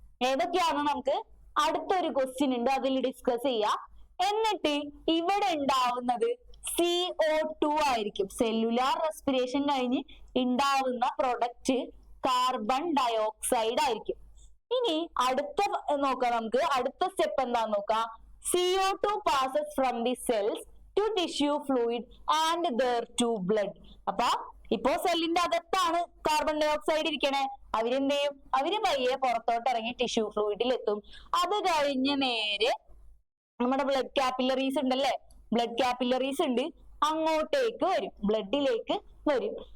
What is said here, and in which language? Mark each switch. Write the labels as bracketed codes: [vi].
[ml] ഏതൊക്കെയാണെന്ന് നമുക്ക് അടുത്തൊരു ക്വസ്റ്റ്യൻ ഉണ്ട്, അതിൽ ഡിസ്കസ് ചെയ്യാം. എന്നിട്ട് ഇവിടെ ഉണ്ടാവുന്നത് CO2 ആയിരിക്കും. സെല്ലുലാർ റെസ്പിറേഷൻ കഴിഞ്ഞ് ഉണ്ടാവുന്ന പ്രൊഡക്റ്റ് കാർബൺ ഡയോക്സൈഡ് ആയിരിക്കും. ഇനി അടുത്ത നോക്കാം, നമുക്ക് അടുത്ത സ്റ്റെപ്പ് എന്താന്ന് നോക്കാം. [en] CO2 passes from the cells to tissue fluid and there to blood. [ml] അപ്പൊ ഇപ്പോ സെല്ലിന്റെ അകത്താണ് കാർബൺ ഡയോക്സൈഡ് ഇരിക്കണേ. അവരെന്ത് ചെയ്യും? അവര് പയ്യെ പുറത്തോട്ട് ഇറങ്ങി ടിഷ്യൂ ഫ്ലൂയിഡിൽ എത്തും. അത് കഴിഞ്ഞ് നേരെ നമ്മുടെ ബ്ലഡ് കാപ്പിലറീസ് ഉണ്ടല്ലേ, ബ്ലഡ് കാപ്പിലറീസ് ഉണ്ട്, അങ്ങോട്ടേക്ക് വരും, ബ്ലഡിലേക്ക് വരും.